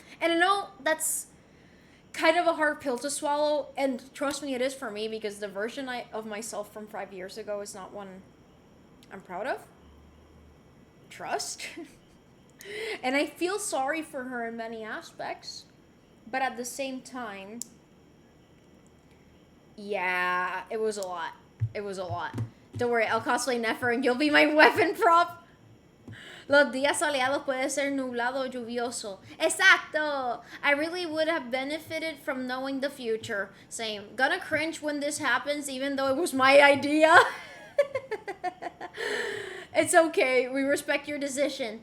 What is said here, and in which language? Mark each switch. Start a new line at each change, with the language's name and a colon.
English: And I know that's kind of a hard pill to swallow, and trust me, it is for me, because the version of myself from 5 years ago is not one I'm proud of. Trust. And I feel sorry for her in many aspects, but at the same time, yeah, it was a lot. Don't worry, I'll cosplay Nefer and you'll be my weapon prop.
Spanish: Los días soleados puede ser nublado o lluvioso. Exacto!
English: I really would have benefited from knowing the future. Same. Gonna cringe when this happens, even though it was my idea. It's okay. We respect your decision.